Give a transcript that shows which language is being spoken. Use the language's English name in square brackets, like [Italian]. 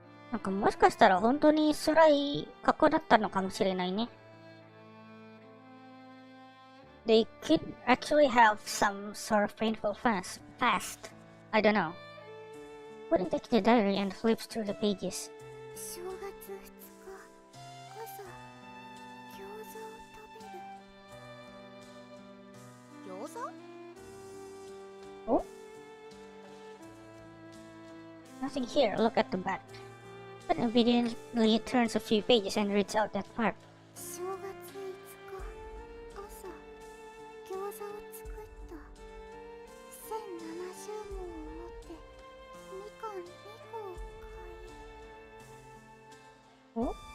[Japanese] なんかもしかしたら本当に辛い過去だったのかもしれないね。 [English] They could actually have some sort of painful past. I don't know. Putting back the diary and flips through the pages. [Japanese] 正月2日、朝、餃子を食べる。餃子？ [English] Oh? Nothing here. Look at the back. But obediently turns a few pages and reads out that part. [Japanese] 正月5日、朝、餃子を作った。 1070文を持って、みかん2個を買い。